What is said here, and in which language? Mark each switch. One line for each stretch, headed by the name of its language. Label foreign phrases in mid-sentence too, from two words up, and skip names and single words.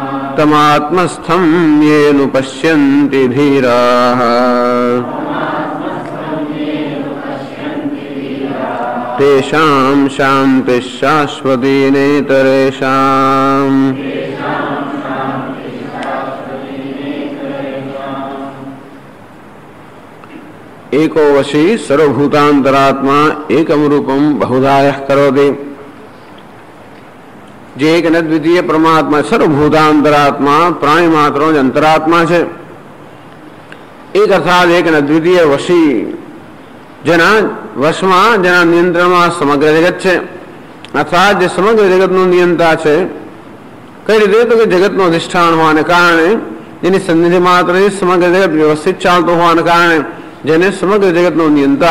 Sanskrit: तमात्मस्थं येनु पश्यन्ति धीराः तेषां शान्तिः शाश्वती नेतरेषाम् एको वशी सर्वभूतांतरात्मा एकम रूपम बहुधा यः करोति।
Gujarati: जे
Sanskrit: एक न द्वितीय परमात्मा सर्वभूतांतरात्मा
Gujarati: પ્રાણી માત્રો અંતરાત્મા છે એક અર્થાત એક ન દ્વિતીય વશી જેના વશમાં જેના નિયંત્રણમાં સમગ્ર જગત છે અર્થાત જે સમગ્ર જગતનું નિયંતા છે કઈ રીતે તો કે જગતનું અધિષ્ઠાન હોવાને કારણે જેની સન્નિધિ માત્ર સમગ્ર જગત વ્યવસ્થિત ચાલતું હોવાને કારણે જેને સમગ્ર જગતનો નિયંતા